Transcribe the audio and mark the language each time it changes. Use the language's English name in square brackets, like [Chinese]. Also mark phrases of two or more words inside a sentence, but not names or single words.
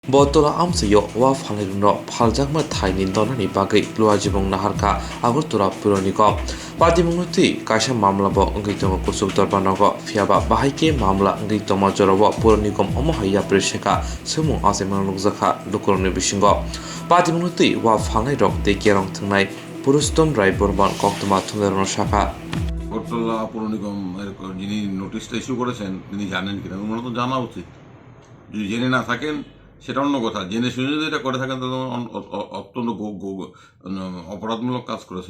[Kok Borok] Botol amsayo wa phangrino phaljangma thaini donani bagai luajibong naharka agortura puronikom padimungti kaisa mamla bo ngitong kusuk dorbanogo fiaba bahaike mamla ngitong jorobo puronikom omohaya presheka sumu asemang lukjaka dukurni bisingo padimungti wa phangai rok te kerong thngnai পুরুষোত্তম রায় বর্মন কক্তমা থুমেরনো শাখা [Bangla] আগরতলা পৌর নিগম যিনি নোটিশটা ইস্যু করেছেন তিনি জানেন কিনা ওনার তো জানা উচিত। যদি জেনে না থাকেন সেটা অন্য কথা, জেনে শুনে যদি এটা করে থাকেন তাহলে অত্যন্ত অপরাধমূলক কাজ করেছেন।